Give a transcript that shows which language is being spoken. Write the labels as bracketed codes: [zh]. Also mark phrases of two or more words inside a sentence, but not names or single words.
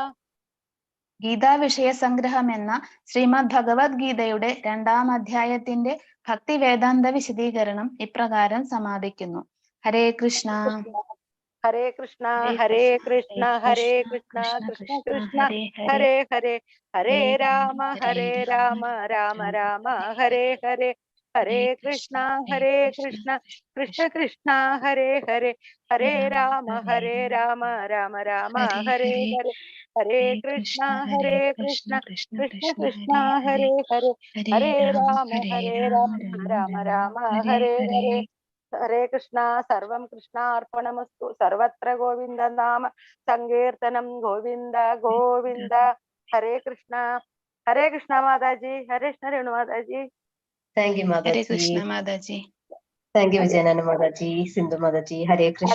[ml] ഗീതാ വിഷയ സംഗ്രഹം എന്ന ശ്രീമദ് ഭഗവത്ഗീതയുടെ 2-ാം അധ്യായത്തിന്റെ ഭക്തി വേദാന്ത വിശദീകരണം ഇപ്രകാരം സമാപിക്കുന്നു. ഹരേ കൃഷ്ണ. ഹരേ കൃഷ്ണ. ഹരേ കൃഷ്ണ. ഹരേ കൃഷ്ണ. കൃഷ്ണ കൃഷ്ണ ഹരേ ഹരേ. ഹരേ രാമ രാമ രാമ ഹരേ ഹരേ. ഹരേ കൃഷ്ണ. ഹരേ കൃഷ്ണ. കൃഷ്ണ കൃഷ്ണ ഹരേ ഹരേ. ഹരേ രാമ രാമ രാമ ഹരേ ഹരേ. ഹരേ കൃഷ്ണ. ഹരേ കൃഷ്ണ. കൃഷ്ണ കൃഷ്ണ ഹരേ ഹരേ. ഹരേ രാമ രാമ രാമ ഹരേ ഹരേ. [sa] ഹരേ കൃഷ്ണ. സർവം കൃഷ്ണാർപ്പണമസ്തു. സർവത്ര ഗോവിന്ദ നാമ സങ്കീർത്തനം. ഗോവിന്ദ ഗോവിന്ദ. [ml] ഹരേ കൃഷ്ണ. ഹരേ കൃഷ്ണ മാതാജി. ഹരേ കൃഷ്ണ രേണു മാതാജി. [en] Thank you [ml] ഹരേ മാതാജി. കൃഷ്ണ മാതാജി. [en] Thank you [ml] വിജയനാന മാതാജി. സിന്ധു മാതാജി. ഹരേ കൃഷ്ണ.